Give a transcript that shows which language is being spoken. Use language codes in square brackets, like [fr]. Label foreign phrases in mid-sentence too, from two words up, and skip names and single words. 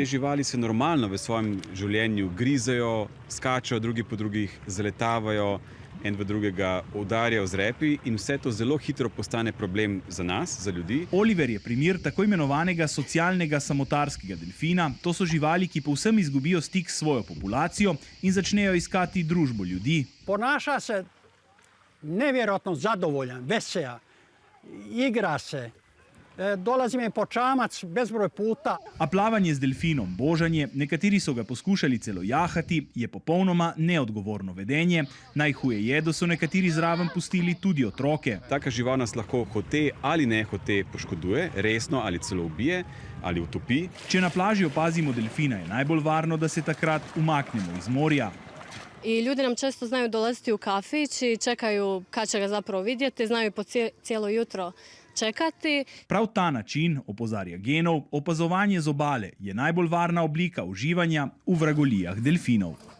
[sl] Te živali se normalno v svojem življenju grizejo, skačejo drugi po drugih, zaletavajo, en v drugega udarjajo z repi in vse to zelo hitro postane problem za nas, za ljudi. Oliver je primer tako imenovanega socialnega samotarskega delfina. To so živali, ki povsem izgubijo stik s svojo populacijo in začnejo iskati družbo ljudi. [hr] Ponaša se nevjerojatno zadovoljan, vesel, igra se. Dolazi mi po čamac bezbroj puta. [sl] A plavanje z delfinom, božanje, nekateri so ga poskušali celo jahati, je popolnoma neodgovorno vedenje. Najhuje je, da so nekateri zraven pustili tudi otroke. Taka žival nas lahko hote ali ne hote poškoduje, resno ali celo ubije ali utopi. Če na plaži opazimo delfina, je najbolj varno, da se takrat umaknemo iz morja. [hr] I ljudi nam često znaju dolaziti u kafić i čekaju kad će ga zapravo vidjeti, znaju po cijelo jutro čekati. [sl] Prav ta način, opozarja Genov, opazovanje z obale je najbolj varna oblika uživanja v vragolijah delfinov.